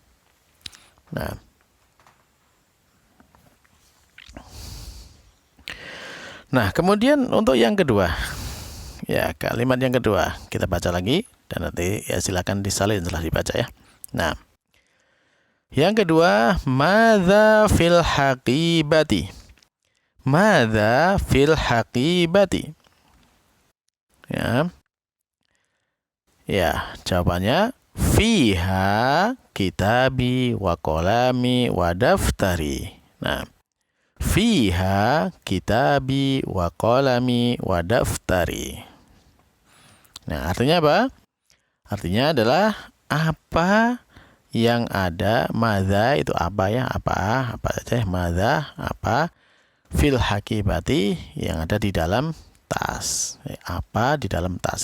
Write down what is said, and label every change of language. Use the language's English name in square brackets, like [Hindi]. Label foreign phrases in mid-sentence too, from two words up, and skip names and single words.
[Indonesian] Nah, kemudian untuk yang kedua, ya kalimat yang kedua kita baca lagi dan nanti ya silakan disalin setelah dibaca ya. Nah, yang kedua, [Arabic] ماذا في الحقيبة. Ya, jawabannya فيها كتابي وقلمي ودفتري. Nah, فيها كتابي وقلمي ودفتري. [Indonesian] Nah, artinya apa? Artinya adalah apa yang ada, madza itu apa ya? Apa saja madza, apa, [Arabic] في الحقيبة [Indonesian] yang ada di dalam tas. Apa di dalam tas?